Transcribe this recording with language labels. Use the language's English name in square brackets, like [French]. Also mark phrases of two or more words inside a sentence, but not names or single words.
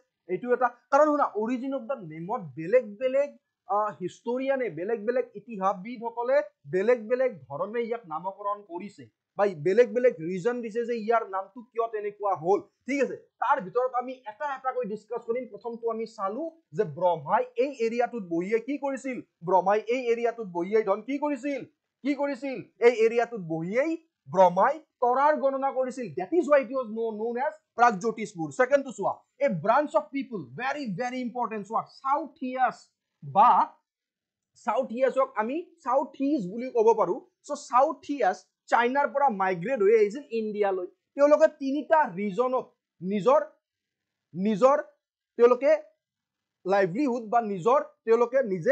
[Assamese] এইটো এটা কাৰণ শুনা [English] origin of the name [Assamese] বেলেগ হিষ্টৰিয়ানে বেলেগ ইতিহাসবিদ সকলে বেলেগ ধৰণে ইয়াক নামকৰণ কৰিছে বা বেলেগ ৰিজন দিছে যে ইয়াৰ নামটো কিয় তেনেকুৱা হ'ল ঠিক আছে তাৰ ভিতৰত আমি এটা কৈ ডিসকাস কৰিম প্ৰথমটো আমি চালু যে ব্ৰহ্মাই এই এৰিয়াটোত বহিয়ে কি কৰিছিল ব্ৰহ্মাই এই এৰিয়াটোত বহিয়ে ধন কি কৰিছিল এই এৰিয়াটোত বহিয়েই ব্ৰহ্মাই তৰাৰ গণনা কৰিছিল [English] that is why it was known as [Assamese] প্ৰাগজ্যোতিষপুৰ [English] second to [Assamese] চোৱা [English] a branch of people very important [Assamese] চোৱা সাউথিয়াছক আমি সাউথিজ বুলি ক'ব পাৰো সো সাউথিয়াছ চাইনাৰ পৰা মাইগ্ৰেট হৈ আহিছিল ইণ্ডিয়ালৈ তেওঁলোকে তিনিটা ৰিজনত নিজৰ তেওঁলোকে লাইভলিহুড বা তেওঁলোকে নিজে